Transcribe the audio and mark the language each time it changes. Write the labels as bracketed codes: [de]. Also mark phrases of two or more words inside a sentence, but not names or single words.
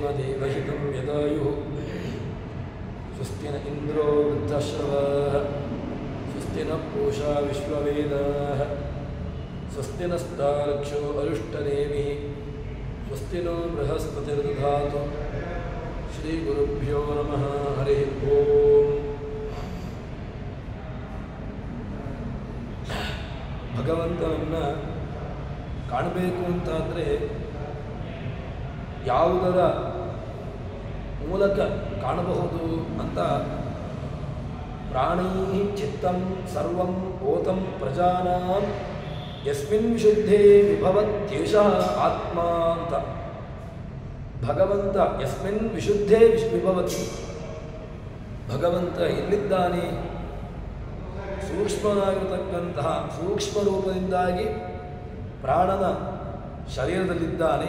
[sa] देवहितं यदायुः स्वस्ति न इन्द्रो वृद्धश्रवाः स्वस्ति न पूषा विश्ववेदाः स्वस्ति नस्तार्क्ष्यो अरिष्टनेमिः स्वस्ति नो बृहस्पतिर्दधातु श्रीगुरुभ्यो नमः हरिः ओम् [kn] ಭಗವಂತನನ್ನು ಕಾಣಬೇಕು ಅಂತಾದರೆ ಯಾವುದರ ಮೂಲಕ ಕಾಣಬಹುದು ಅಂತ [sa] ಪ್ರಾಣೈ ಚಿತ್ತಂ ಸರ್ವಂ ಓತಂ ಪ್ರಜಾನಾಂ ಯಸ್ಮಿನ್ ವಿಶುದ್ಧೇ ವಿಭವತ್ಯೇಷಃ ಆತ್ಮ [kn] ಅಂತ ಭಗವಂತ [sa] ಯಸ್ಮಿನ್ ವಿಶುದ್ಧೇ ವಿಭವತಿ [kn] ಭಗವಂತ ಎಲ್ಲಿದ್ದಾನೆ ಸೂಕ್ಷ್ಮನಾಗಿರತಕ್ಕಂತಹ ಸೂಕ್ಷ್ಮ ರೂಪದಿಂದಾಗಿ ಪ್ರಾಣನ ಶರೀರದಲ್ಲಿದ್ದಾನೆ.